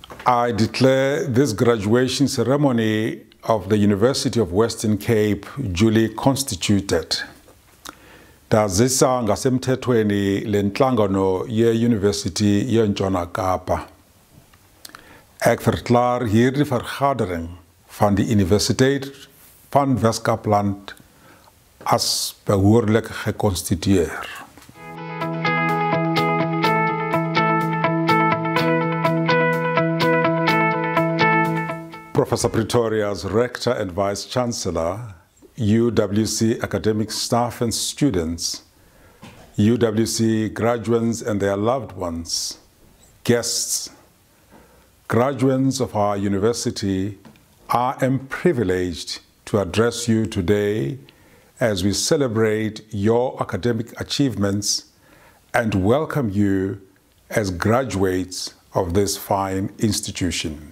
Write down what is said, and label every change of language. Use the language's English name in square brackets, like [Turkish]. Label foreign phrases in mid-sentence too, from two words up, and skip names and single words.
[English] I declare this graduation ceremony of the University of Western Cape duly constituted. [Xhosa] Ndazisa ngasemthethweni lenhlangano ye-University yeNtshona Kapa. [Afrikaans] Ek verklaar hierdie vergadering van die Universiteit van Wes-Kaapland as behoorlik geconstitueer. [English] Professor Pretoria's Rector and Vice-Chancellor, UWC academic staff and students, UWC graduates and their loved ones, guests, graduates of our university, I am privileged to address you today as we celebrate your academic achievements and welcome you as graduates of this fine institution.